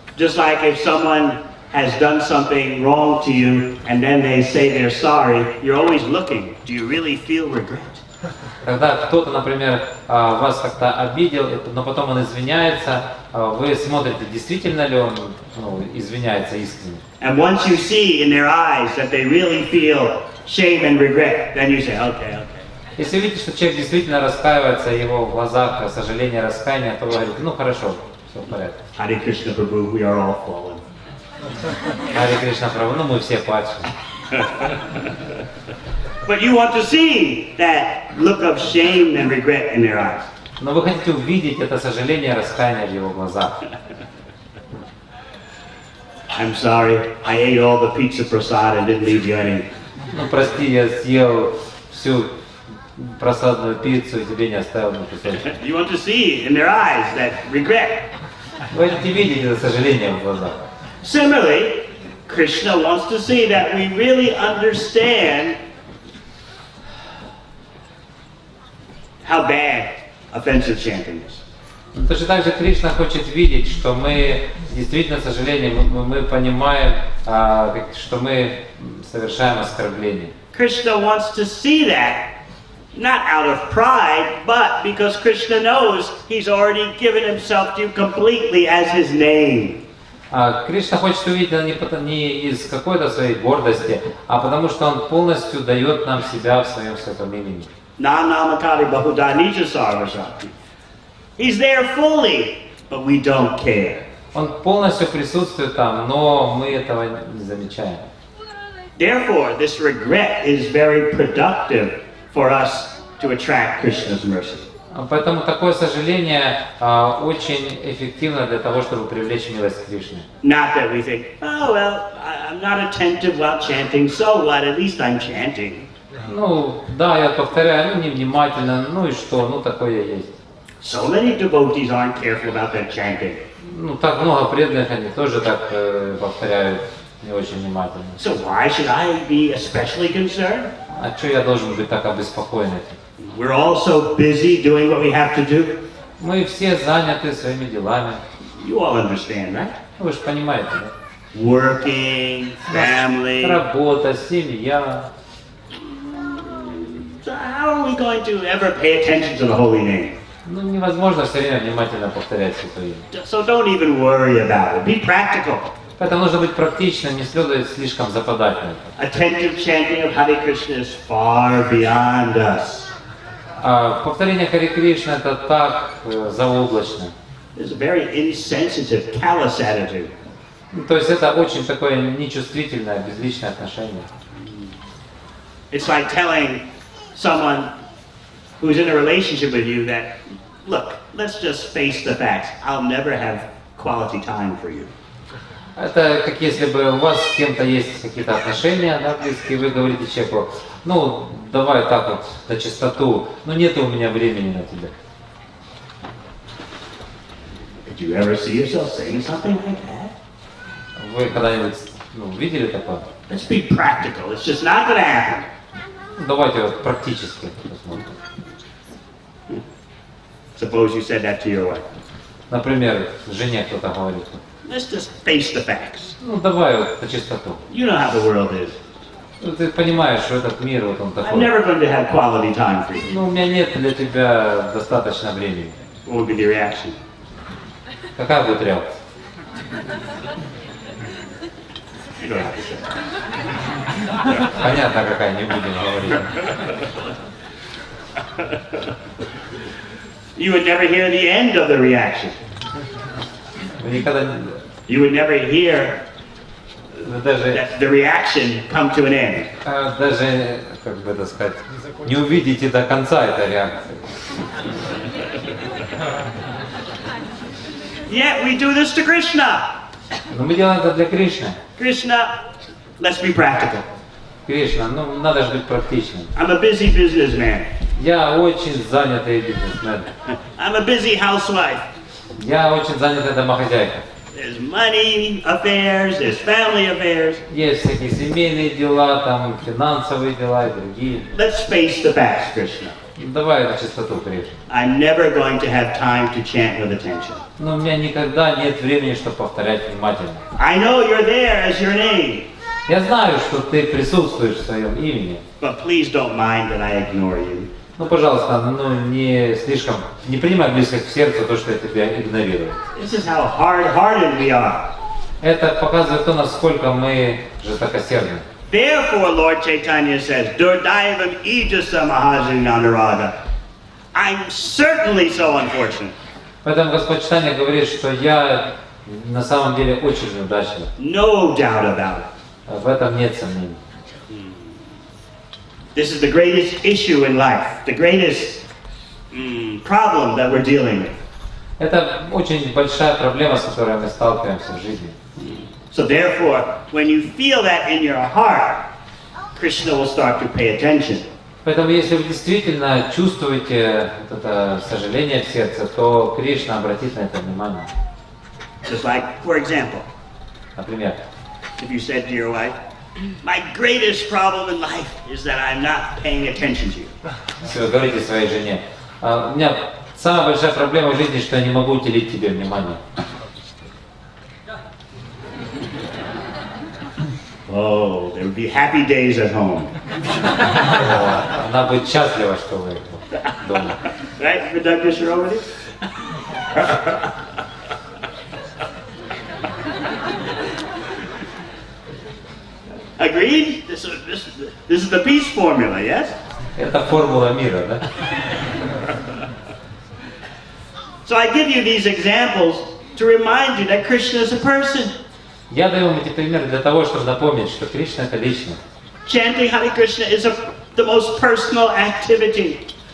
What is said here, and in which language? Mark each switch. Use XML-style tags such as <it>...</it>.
<en>Just like if someone has done something wrong to you and then they say they're sorry, you're always looking, do you really feel regret?</en> <ru>Когда кто-то, например, вас как-то обидел, но потом он извиняется, вы смотрите, действительно ли он извиняется искренне.</ru> <en>And once you see in their eyes that they really feel shame and regret, then you say, okay, okay.</en> <ru>Если видите, что человек действительно раскаивается, его в глазах сожаление, раскаяние, то вы говорите, ну хорошо, все в порядке.</ru> <en>Hare Krishna Prabhu, we are all fallen.</en> <ru>Харе Кришна Прабху, ну мы все падшие.</ru> <en>But you want to see that look of shame and regret in their eyes.</en> <ru>Но вы хотите увидеть это сожаление, раскаяние в его глазах.</ru> <en>I'm sorry, I ate all the pizza prasad and didn't leave you any.</en> <ru>Ну прости, я съел всю просадную пиццу и тебе не оставил ни кусочек.</ru> <en>You want to see in their eyes that regret.</en> <ru>Вы хотите видеть это сожаление в глазах.</ru> <en>Similarly, Krishna wants to see that we really understand how bad offensive chanting is.</en> <ru>Точно так же Кришна хочет видеть, что мы действительно, к сожалению, мы понимаем, что мы совершаем оскорбление.</ru> <en>Krishna wants to see that, not out of pride, but because Krishna knows he's already given himself to you completely as his name.</en> <ru>Кришна хочет увидеть это не из какой-то своей гордости, а потому что он полностью дает нам себя в своем святом имени.</ru> <sa>Nanamakari Bahudanija Sarvasati.</sa> <en>He's there fully, but we don't care.</en> <ru>Он полностью присутствует там, но мы этого не замечаем.</ru> <en>Therefore, this regret is very productive for us to attract Krishna's mercy.</en> <ru>Поэтому такое сожаление очень эффективно для того, чтобы привлечь милость Кришны.</ru> <en>Not that we think, oh well, I'm not attentive while chanting, so what? At least I'm chanting.</en> <ru>Ну, да, я повторяю, ну, невнимательно, ну и что, ну, такое есть.</ru> <en>So many devotees aren't careful about their chanting.</en> <ru>Ну, так много преданных, они тоже так повторяют, не очень внимательно.</ru> <en>So why should I be especially concerned?</en> <ru>А что я должен быть так обеспокоен этим?</ru> <en>We're all so busy doing what we have to do.</en> <ru>Мы все заняты своими делами.</ru> <en>You all understand, right?</en> <ru>Вы же понимаете, да?</ru> <en>Working, family.</en> <ru>Работа, семья.</ru> <en>So how are we going to ever pay attention to the holy name?</en> <ru>Ну, невозможно все время внимательно повторять Святое Имя.</ru> <en>So don't even worry about it. Be practical.</en> <ru>Поэтому нужно быть практичным, не следует слишком западать на это.</ru> <en>Attentive chanting of Hare Krishna is far beyond us.</en> <ru>Повторение Харе Кришны это так заоблачно.</ru> <en>It's a very insensitive, callous attitude.</en> <ru>То есть это очень такое нечувствительное, безличное отношение.</ru> <en>It's like telling someone who's in a relationship with you that, look, let's just face the facts. I'll never have quality time for you.</en> <ru>Это как если бы у вас с кем-то есть какие-то отношения, да, близкие, вы говорите человеку, ну, давай так вот, на чистоту, ну, нет у меня времени на тебя.</ru> <en>Did you ever see yourself saying something like that?</en> <ru>Вы когда-нибудь видели такое?</ru> <en>Let's be practical. It's just not going to happen.</en> <ru>Давайте вот практически посмотрим.</ru> <en>Suppose you said that to your wife.</en> <ru>Например, жене кто-то говорит,</ru> <en>Let's just face the facts.</en> <ru>ну, давай вот на чистоту.</ru> <en>You know how the world is.</en> <ru>Ну, ты понимаешь, что этот мир, вот он</ru> <en>I'm</en> <ru>такой.</ru> <en>never going to have quality time for you.</en> <ru>Ну, у меня нет для тебя достаточно времени.</ru> <en>What would be the reaction?</en> <ru>Какая будет реакция?</ru> <en>You don't have to say that.</en> <ru>Понятно, какая, не будем говорить.</ru> <en>You would never hear the end of the reaction.</en> <ru>Вы никогда</ru> <en>You would never hear</en> <ru>даже,</ru> <en>the reaction come to an end.</en> <ru>даже, как бы это сказать, не увидите до конца этой реакции.</ru> <en>Yet we do this to Krishna.</en> <ru>Но мы делаем это для Кришны.</ru> <en>Krishna, let's be practical.</en> <ru>Кришна, ну надо же быть практичным.</ru> <en>I'm a busy businessman.</en> <ru>Я очень занятый бизнесмен.</ru> <en>I'm a busy housewife.</en> <ru>Я очень занятая домохозяйка.</ru> <en>There's money affairs, there's family affairs.</en> <ru>Есть всякие семейные дела, там финансовые дела и другие.</ru> <en>Let's face the facts, Krishna.</en> <ru>Давай на чистоту, Кришна.</ru> <en>I'm never going to have time to chant with attention.</en> <ru>Но у меня никогда нет времени, чтобы повторять внимательно.</ru> <en>I know you're there as your name,</en> <ru>Я знаю, что ты присутствуешь в своем имени.</ru> <en>but please don't mind that I ignore you.</en> <ru>Ну, пожалуйста, не слишком, не принимай близко к сердцу то, что я тебя игнорирую.</ru> <en>This is how hard-hearted we are.</en> <ru>Это показывает то, насколько мы жестокосердны.</ru> <en>Therefore, Lord Chaitanya says,</en> <sa>Durdaivam ijasa mahajinanaraga.</sa> <en>I'm certainly so unfortunate.</en> <ru>Поэтому Господь Чайтанья говорит, что я на самом деле очень неудачлив.</ru> <en>No doubt about it.</en> <ru>В этом нет сомнений.</ru> <en>This is the greatest issue in life, the greatest problem that we're dealing with.</en> <ru>Это очень большая проблема, с которой мы сталкиваемся в жизни.</ru> <en>So therefore, when you feel that in your heart, Krishna will start to pay attention.</en> <ru>Поэтому, если вы действительно чувствуете вот это сожаление в сердце, то Кришна обратит на это внимание.</ru> <en>Just like, for example,</en> <ru>Например,</ru> <en>if you said to your wife, my greatest problem in life is that I'm not paying attention to you.</en> <ru>если вы говорите своей жене, у меня самая большая проблема в жизни, что я не могу уделить тебе внимание.</ru> <en>Oh, there would be happy days at home.</en> <ru>Она будет счастлива, что вы дома.</ru> <en>Right, Vidagya Shirovati? Agreed? This is the peace formula, yes?</en> <ru>Это формула мира, да?</ru> <en>So I give you these examples to remind you that Krishna is a person.</en> <ru>Я даю вам эти примеры для того, чтобы напомнить, что Кришна — это личность.</ru> <en>Chanting Hare Krishna is the most personal activity.</en>